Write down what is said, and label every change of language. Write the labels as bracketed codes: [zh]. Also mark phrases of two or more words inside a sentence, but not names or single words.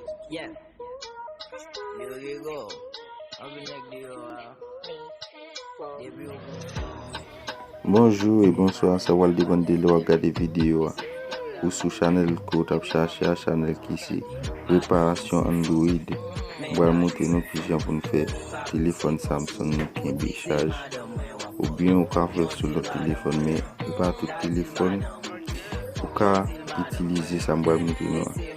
[en] Yeah. Yo, yo, yo. I've been like the, uh, the real [ht] Bonjou e bonswa, se Walde Bandele w ap gade videyo a. Ou sou chanèl ko t ap chache a, chanèl ki se Reparasyon Android. Mwen montre nou ki jan pou nou fè telefòn Samsung nou kenbe chaj. Ou byen ou ka fè sou lòt telefòn, men e pa tout telefòn ou ka itilize sa mwen montre nou a.